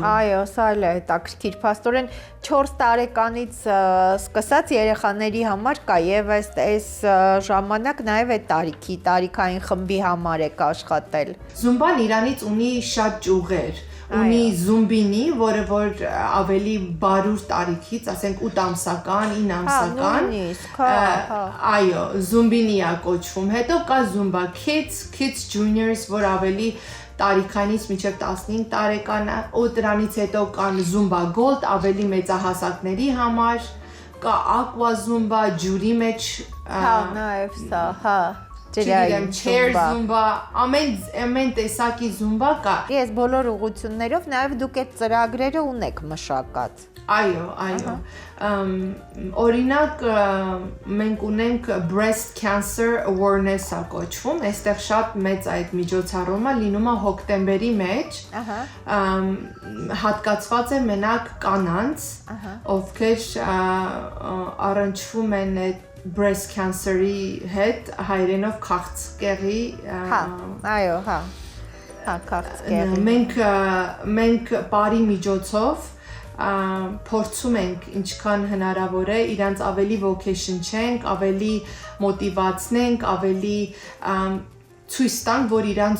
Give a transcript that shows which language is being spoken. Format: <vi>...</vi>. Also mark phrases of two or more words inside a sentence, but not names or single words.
<hy>Այո, սա էլ է հետաքրքիր, փաստորեն 4 տարեկանից սկսած երեխաների համար կա եւ այս ժամանակ նաև այդ տարիքային խմբի համար եք աշխատել։ Զումբան Իրանից ունի շատ ճյուղեր։ Ունի զումբինի, որը որ ավելի բարուր տարիքից, ասենք 8 ամսական, 9 ամսական, այո, զումբինի է կոչվում, հետո կա զումբա</hy> <en>kids juniors,</en> <hy>որ ավելի տարիքանից մինչև 15 տարեկան է, ու դրանից հետո կան զումբա gold, ավելի մեծահասակների համար, կա aqua զումբա, ջուրի մեջ, նաև սա, չգիտեմ,</hy> <en>chair zumba,</en> <hy>ամեն տեսակի zumba կա։ Ես բոլոր ուղղություններով նաև դուք այդ ծրագրերը ունեք մշակած։ Այո։ Օրինակ մենք ունենք</hy> <en>breast cancer awareness-</en> <hy>ը կոչվում, այստեղ շատ մեծ այդ միջոցառումը լինում է հոկտեմբերի մեջ։ Հատկացված է մենակ կանանց, ովքեր առնչվում են այդ</hy> <en>breast cancer-</en> <hy>ի հետ, հայերենով քաղցկեղի։ Այո, քաղցկեղի։ Մենք բարի միջոցով փորձում ենք ինչքան հնարավոր է իրանց ավելի ոգեշնչենք, ավելի մոտիվացնենք, ավելի ցույց տանք, որ իրանց</hy>